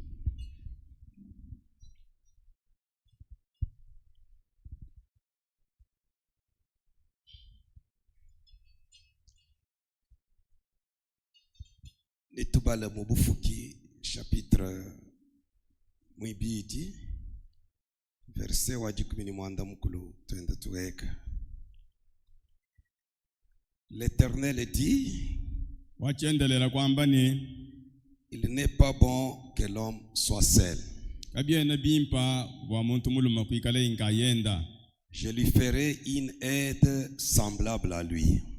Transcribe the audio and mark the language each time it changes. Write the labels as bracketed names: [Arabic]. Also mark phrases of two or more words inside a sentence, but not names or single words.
[Luba-Lulua] Nitubala mubufuki chapitre mwibidi verset wajikumini mwanda mukulu tuenda tuweka. [French] L'Éternel dit, il n'est pas bon que l'homme soit seul. Je lui ferai une aide semblable à lui.